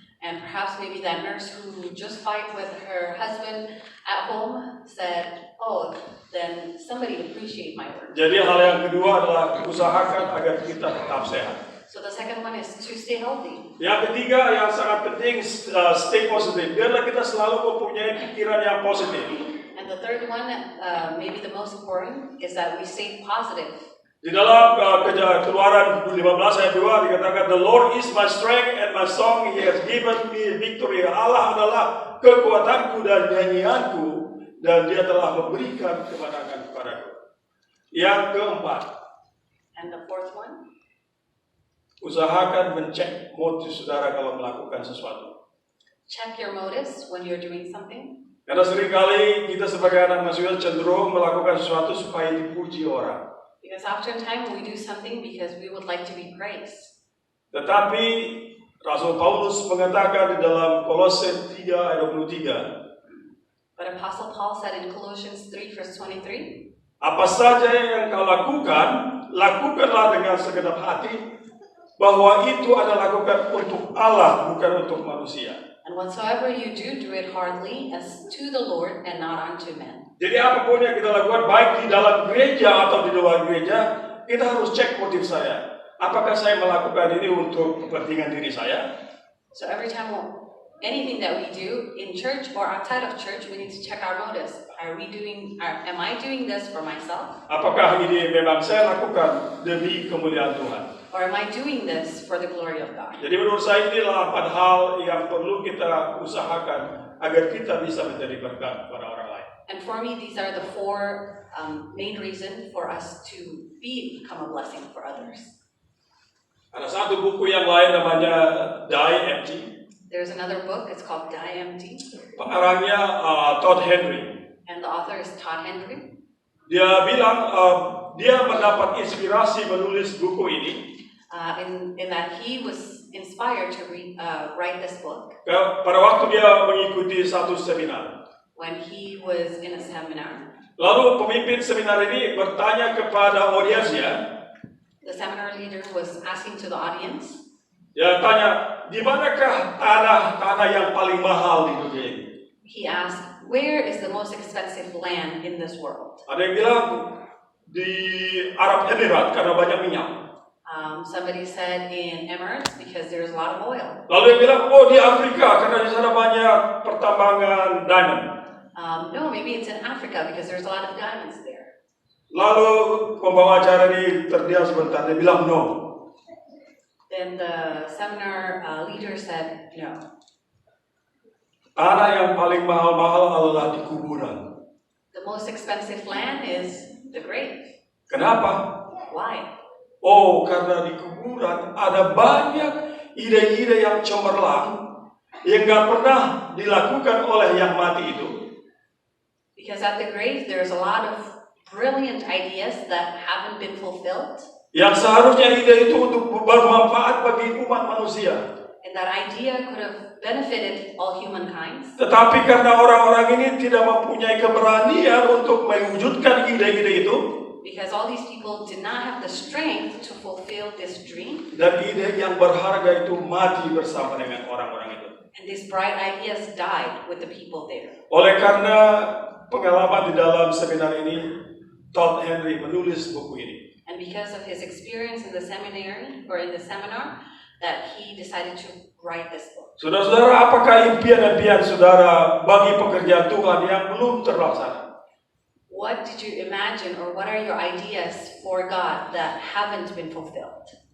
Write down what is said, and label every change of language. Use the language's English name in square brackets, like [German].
[English] And perhaps maybe that nurse who just fight with her husband at home said, oh, then somebody appreciate my work. [Indonesian] Jadi hal yang kedua adalah usahakan agar kita tetap sehat. [English] So the second one is to stay healthy. [Indonesian] Yang ketiga yang sangat penting, [English] stay positive. [Indonesian] Biarlah kita selalu mempunyai pikiran yang positif. [English] And the third one, maybe the most important, is that we stay positive. [Indonesian] Di dalam Keluaran 15 ayat 2 dikatakan, [English] The Lord is my strength and my song, He has given me victory. [Indonesian] Allah adalah kekuatanku dan nyanyianku, dan Dia telah memberikan kemenangan kepadaku. Yang keempat, [English] And the fourth one, [Indonesian] usahakan mencek motif saudara kalau melakukan sesuatu. [English] check your motives when you're doing something. [Indonesian] Karena seringkali kita sebagai anak manusia cenderung melakukan sesuatu supaya dipuji orang. [English] Because oftentimes we do something because we would like to be praised. [Indonesian] Tetapi Rasul Paulus mengatakan di dalam Kolose 3 ayat 23, [English] But Apostle Paul said in Colossians 3 verse 23, [Indonesian] apa saja yang kau lakukan, lakukanlah dengan segenap hati, bahwa itu adalah lakukan untuk Allah, bukan untuk manusia. [English] and whatsoever you do, do it heartily as to the Lord and not unto men. [Indonesian] Jadi apapun yang kita lakukan, baik di dalam gereja atau di luar gereja, kita harus cek motif saya. Apakah saya melakukan ini untuk kepentingan diri saya? [English] So every time, anything that we do in church or outside of church, we need to check our motives. Am I doing this for myself? [Indonesian] Apakah ini memang saya lakukan demi kemuliaan Tuhan? [English] Or am I doing this for the glory of God? [Indonesian] Jadi menurut saya inilah 4 hal yang perlu kita usahakan agar kita bisa menjadi berkat kepada orang lain. [English] And for me, these are the 4 main reasons for us to become a blessing for others. [Indonesian] Ada satu buku yang lain namanya Die Empty. [English] There's another book, it's called Die Empty, [Indonesian] Pengarangnya Todd Henry. [English] and the author is Todd Henry. [Indonesian] Dia bilang dia mendapat inspirasi menulis buku ini [English] In that he was inspired to write this book [Indonesian] pada waktu dia mengikuti satu seminar. [English] when he was in a seminar. [Indonesian] Lalu pemimpin seminar ini bertanya kepada audiensnya, [English] The seminar leader was asking to the audience, [Indonesian] dia tanya, di manakah tanah yang paling mahal di dunia ini? [English] he asked, where is the most expensive land in this world? [Indonesian] Ada yang bilang di Arab Emirat karena banyak minyak. [English] Somebody said in Emirates because there's a lot of oil. [Indonesian] Lalu yang bilang, oh di Afrika karena di sana banyak pertambangan diamond. [English] No, maybe it's in Africa because there's a lot of diamonds there. [Indonesian] Lalu pembawa acara ini terdiam sebentar, dia bilang no. [English] Then the seminar leader said, no. [Indonesian] Tanah yang paling mahal-mahal adalah di kuburan. [English] The most expensive land is the grave. [Indonesian] Kenapa? [English] Why? [Indonesian] Oh, karena di kuburan ada banyak ide-ide yang cemerlang yang gak pernah dilakukan oleh yang mati itu. [English] Because at the grave, there's a lot of brilliant ideas that haven't been fulfilled. [Indonesian] Yang seharusnya ide itu untuk bermanfaat bagi umat manusia. [English] And that idea could have benefited all humankind. [Indonesian] Tetapi karena orang-orang ini tidak mempunyai keberanian untuk mewujudkan ide-ide itu, [English] Because all these people did not have the strength to fulfill this dream. [Indonesian] dan ide yang berharga itu mati bersama dengan orang-orang itu. [English] And these bright ideas died with the people there. [Indonesian] Oleh karena pengalaman di dalam seminar ini, Todd Henry menulis buku ini. [English] And because of his experience in the seminary or in the seminar, that he decided to write this book. [Indonesian] Saudara-saudara, apakah impian-impian saudara bagi pekerjaan Tuhan yang belum terlaksana? [English] What did you imagine or what are your ideas for God that haven't been fulfilled?